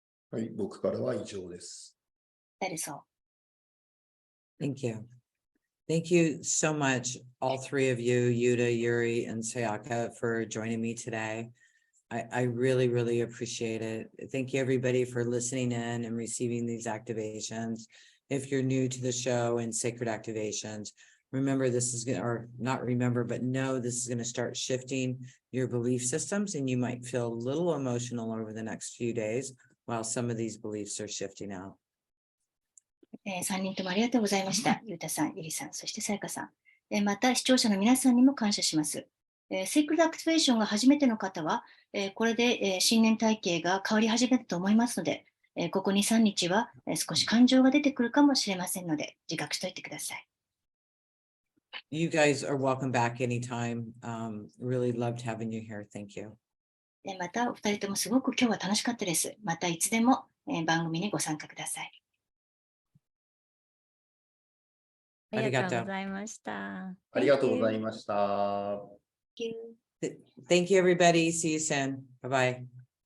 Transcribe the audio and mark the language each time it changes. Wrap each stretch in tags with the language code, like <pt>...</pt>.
<ja>はい、僕からは以上です。</ja> <en>That is all. Thank you. Thank you so much, all three of you, Yuta, Yuri, and Sayaka, for joining me today. I really, really appreciate it. Thank you, everybody, for listening in and receiving these activations. If you're new to the show and Sacred Activations, remember this is going to, or not remember, but know this is going to start shifting your belief systems, and you might feel a little emotional over the next few days while some of these beliefs are shifting out.</en> <ja>3人ともありがとうございました。ゆうたさん、ゆりさん、そしてさやかさん。また視聴者の皆さんにも感謝します。セークレットアクティベーションが初めての方は、これで、信念体系が変わり始めたと思いますので、ここ2、3日は、少し感情が出てくるかもしれませんので、自覚しておいてください。</ja> <en>You guys are welcome back anytime. Really loved having you here. Thank you.</en> <ja>また、お二人ともすごく今日は楽しかったです。またいつでも、番組にご参加ください。ありがとうございました。ありがとうございました。</ja> <en>Thank you. Thank you, everybody. See you soon. Bye-bye.</en>